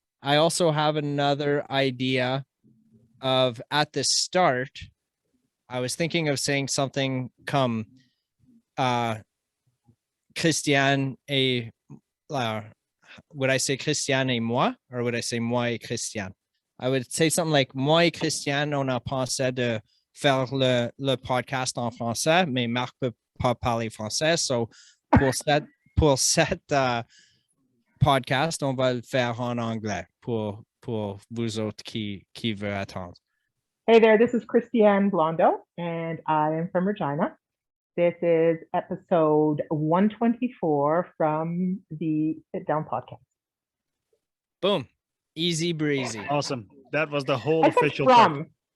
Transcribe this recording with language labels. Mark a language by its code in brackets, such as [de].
[en] I also have another idea of at the start. I was thinking of saying something come Christiane et would I say [fr] Christiane et moi, [en] or would I say [fr] moi et Christiane? [en] I would say something like [fr] moi et Christiane, on a pensé de faire le podcast en français, mais Marc peut pas parler français. So pour cette podcast, on va le faire en anglais pour vous autres qui veulent attendre. [en] Hey there, this is Christie-Anne Blondeau, and I am from Regina. This is episode 124 from the Sit Down podcast. Boom. Easy breezy. Awesome. That was the whole official from.